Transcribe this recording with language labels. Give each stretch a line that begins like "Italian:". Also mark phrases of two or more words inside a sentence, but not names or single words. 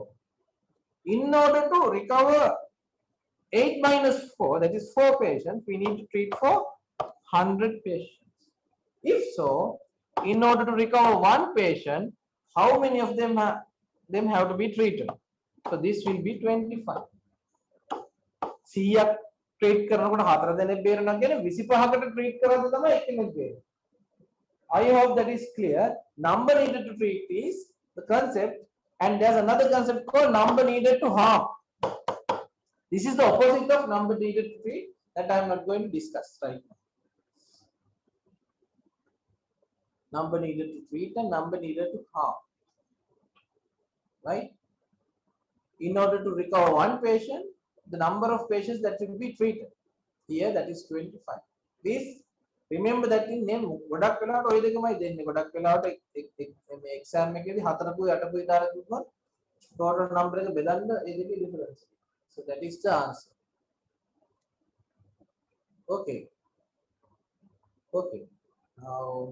English: In order to recover 8 minus 4, that is 4 patients, we need to treat for 100 patients. If so, in order to recover 1 patient, how many of them have to be treated? So this will be 25.
Sinhala: 100ක් treat කරනකොට 4 දෙනෙක් බේරනවා කියන්නේ 25කට treat කරද්දී තමයි එකෙනෙක් බේරෙන්නේ.
English: I hope that is clear. Number needed to treat is the concept, and there's another concept called number needed to harm. This is the opposite of number needed to treat that I am not going to discuss right now. Number needed to treat and number needed to harm. Right? In order to recover 1 patient, the number of patients that will be treated. Here that is 25. Please remember that in name
Sinhala: ගොඩක් වෙලාවට ඔය දෙකමයි දෙන්නේ. ගොඩක් වෙලාවට මේ exam එකේදී 4කුයි 8කුයි දාලා දුන්නොත්
English: total number
Sinhala: එක බෙදන්න ඒ දෙකේ difference.
English: So that is the answer. Okay. Now